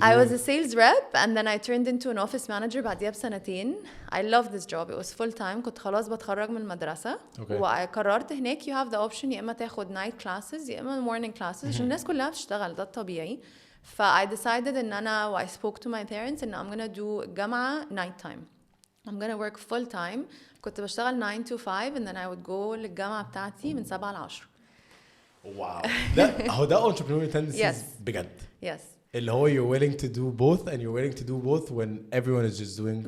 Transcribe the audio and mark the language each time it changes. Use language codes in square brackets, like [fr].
[en] I was a sales rep and then I turned into an office manager [ar] بعديها بسنتين [en] I loved this job it was full time [ar] كنت خلاص بتخرج من المدرسة وقررت هناك [en] you have the option [ar] يا إما تاخد night classes يا إما morning classes عشان الناس كلها بتشتغل ده الطبيعي ف [en] I decided إن أنا I spoke to my parents إن I'm gonna do جامعة night time I'm gonna work full time كنت بشتغل 9 to 5 and then I would go [ar] للجامعة بتاعتي من [en] 7 ل 10 [ar] واو ده [en] entrepreneurial tendencies [ar] بجد [en] yes [ar] اللي هو [en] you're willing to do both and you're willing to do both when everyone is just doing